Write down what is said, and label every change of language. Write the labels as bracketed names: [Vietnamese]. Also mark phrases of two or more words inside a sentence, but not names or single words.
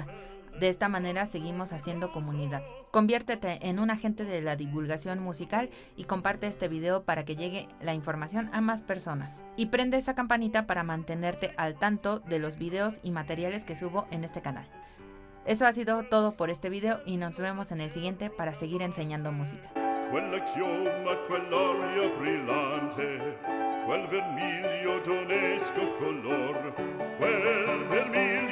[Spanish] De esta manera seguimos haciendo comunidad. Conviértete en un agente de la divulgación musical y comparte este video para que llegue la información a más personas. Y prende esa campanita para mantenerte al tanto de los videos y materiales que subo en este canal. Eso ha sido todo por este video y nos vemos en el siguiente para seguir enseñando música. [Italian] Quella chioma, quell'aria brillante, quel vermiglio d'onesco color, quel vermiglio